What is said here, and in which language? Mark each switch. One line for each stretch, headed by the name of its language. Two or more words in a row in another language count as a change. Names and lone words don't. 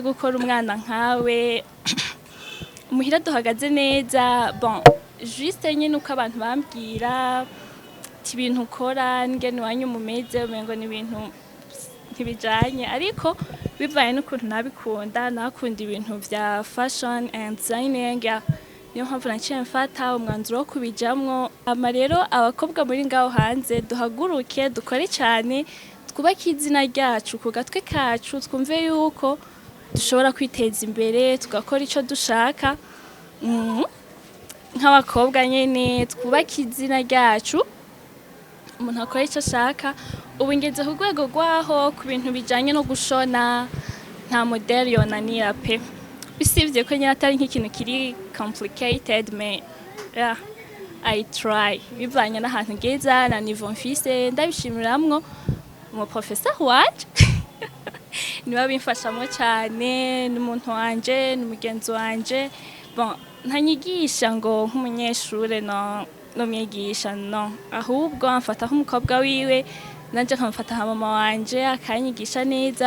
Rundi: gukora umwana nkawe muhira duhagaze neza
French: bon juste
Rundi: nyine uko abantu bambwira ibintu ukora ngene wanyu mumeze umengo ni ibintu ntibijanye ariko bivaye n'ukuntu nabikunda nakunda ibintu vya
English: fashion and designing
Rundi: niyo mpamvu naciye mfata umwanzuro wo kubijamwo ama rero abakobwa muri ngaho hanze duhaguruke dukore cyane twubake izina ryacu ku gatwe kacu twumve yuko dushobora kwiteza imbere tugakora ico dushaka nk'abakobwa nyene twubake izina ryacu umuntu akora icyo ashaka ubu ngeze ku rwego rwaho ku bintu bijyanye no gushona nta modeli yonanira pe bisibye ko nyine atari nk'ikintu kiri
English: complicated me yeah, I try
Rundi: bivanye n'ahantu ngeza na niveau mfise ndabishimiramwo umuprofesseur wacu niwe bimfashamo cyane n'umuntu wanje n'umugenzi wanje bon ntanyigisha ngo nk'umunyeshure no mwigisha no ahubwo amfata nk'umukobwa wiwe nanje nkamfata nka mama wanje akanyigisha neza